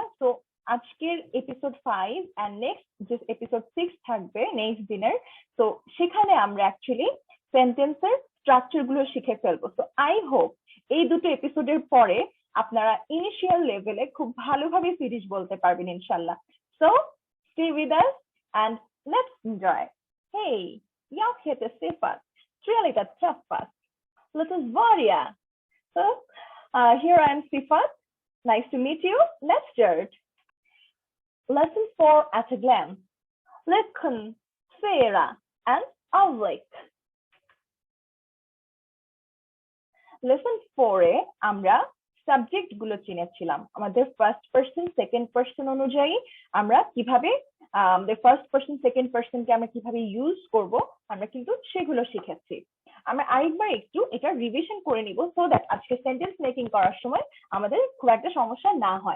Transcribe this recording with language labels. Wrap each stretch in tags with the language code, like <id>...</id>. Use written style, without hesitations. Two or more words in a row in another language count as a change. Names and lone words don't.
<bn>তো আজকের</bn> <en>episode 5 and next</en> <bn>যে এপিসোড 6 থাকবে নেক্সট দিনের, তো সেখানে আমরা</bn> <en>actually sentence's structure</en> <bn>গুলো শিখে ফেলবো। তো</bn> <en>I hope</en> <bn>এই দুটো এপিসোডের পরে আপনারা</bn> <en>initial level</en> <bn>খুব ভালোভাবে সুইডিশ বলতে পারবেন</bn> <ar>إن شاء الله.</ar> <en>So stay with us and let's enjoy.</en> <sv>Hej, jag heter Stefan. Trevligt att träffas. Låt oss börja.</sv> <en>So, here I am Sifat. Nice to meet you. Let's start. Lesson 4 at a glance. Leken, sfera, and avlik.</en> <bn>Lesson 4 এ আমরা সাবজেক্ট গুলো চিনেছিলাম। আমাদের</bn> <en>first person second person</en> <bn>অনুযায়ী আমরা কিভাবে আমাদের</bn> <en>first person second person</en> <bn>আমরা কিভাবে ইউজ করব আমরা কিন্তু সেগুলো শিখেছি। আমরা আরেকবার একটু এটা রিভিশন করে নিব</bn> <en>so that</en> <bn>আজকে</bn> <en>sentence making</en> <bn>করার সময় আমাদের খুব একটা সমস্যা না হয়।</bn>